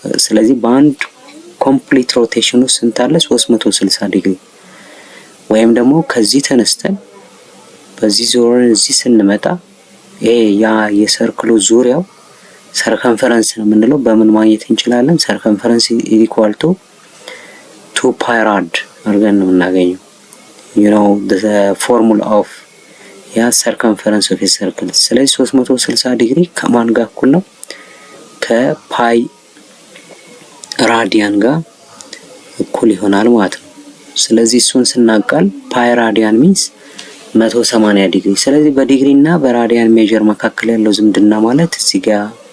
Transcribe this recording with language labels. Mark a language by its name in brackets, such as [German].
[Amharic] ስለዚህ በአንድ complete rotation ውስጥ ስንት አለ? 360 ዲግሪ። ወይም ደግሞ ከዚህ ተነስተን በዚህ ዞረን እዚህ ስንመጣ ያ የሰርክሉ ዙሪያው ሰርከምፈረንስ ነው የምንለው። በምን ማግኘት እንችላለን? [English] ሰርከምፈረንስ equal to 2 pi rad [Amharic] አድርገን ነው የምናገኘው። [English] you know the formula of circumference of a circle. [Amharic] ስለዚህ 360 ዲግሪ ከማን ጋር እኩል ነው? ከፓይ ራዲያን ጋር እኩል ይሆናል ማለት ነው። ስለዚህ እሱን ስናቃል ፓይ ራዲያን means 180 ዲግሪ። ስለዚህ በዲግሪ እና በራዲያን ሜጀር መካከል ያለው ዝምድና ማለት እዚህ ጋር